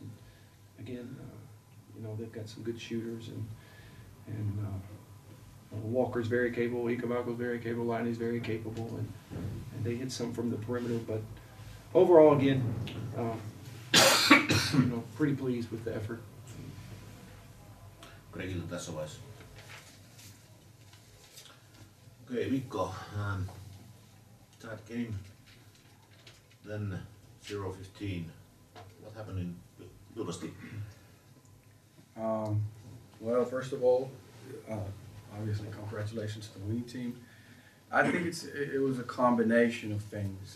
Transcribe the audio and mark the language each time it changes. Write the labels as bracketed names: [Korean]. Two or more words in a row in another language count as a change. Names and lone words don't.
[English] And again, they've got some good shooters, and Walker's very capable, Ikabako's very capable, Liney's very capable, and they hit some from the perimeter. But overall, again, pretty pleased with the effort. [Finnish] Gregiltä tässä vaiheessa. [English] Okay, Mikko, tied game, then 0-15. What happened in Vilpas team? Well, first of all, obviously congratulations to the winning team. I think it was a combination of things.